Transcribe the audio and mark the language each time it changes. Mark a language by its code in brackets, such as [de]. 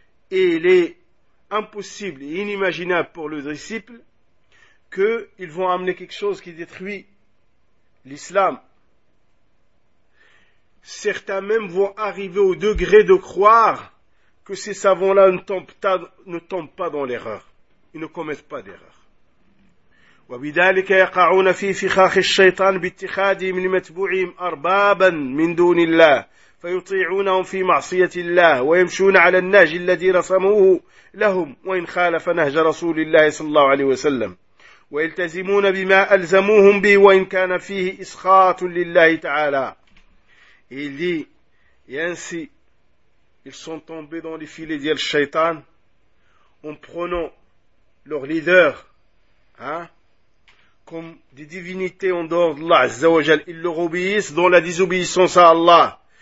[fr] Et il est impossible et inimaginable pour le disciple qu'ils vont amener quelque chose qui détruit l'islam. Certains même vont arriver au degré de croire que ces savants-là ne tombent pas dans l'erreur. Ils ne commettent pas d'erreur. [ar] وبذلك يقعون في فخاخ الشيطان باتخاذهم لمتبوعهم أربابا من دون الله فيطيعونهم في معصية الله ويمشون على النهج الذي رسموه لهم وإن خالف نهج رسول الله صلى الله عليه وسلم ويلتزمون بما ألزموهم به وإن كان فيه إسخاط لله تعالى. [fr] Il dit, ainsi ils sont tombés dans les filets de Shaitan en prenant leur leader comme des divinités en dehors d'Allah, Azza wa Jal, ils leur obéissent dans la désobéissance à Allah.